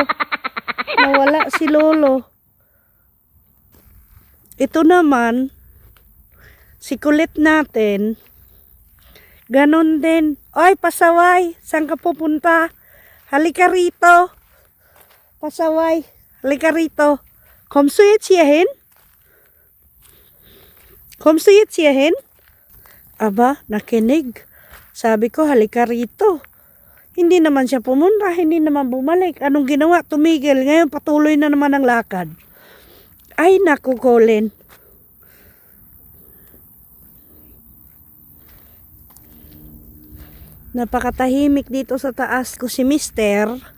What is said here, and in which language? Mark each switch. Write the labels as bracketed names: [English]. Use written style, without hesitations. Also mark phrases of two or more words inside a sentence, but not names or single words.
[Filipino] Nawala si Lolo. Ito naman, si kulit natin, ganon din. Oy, pasaway, saan ka pupunta? Halika rito. Pasaway, halika rito. [German] Kom så jetzt hierhin? Kom så jetzt hierhin? [Filipino] Aba, nakinig. Sabi ko, halika rito. Hindi naman siya pumunta, hindi naman bumalik. Anong ginawa? Tumigil. Ngayon patuloy na naman ang lakad. Ay, naku, Colin. Napakatahimik dito sa taas ko si Mister.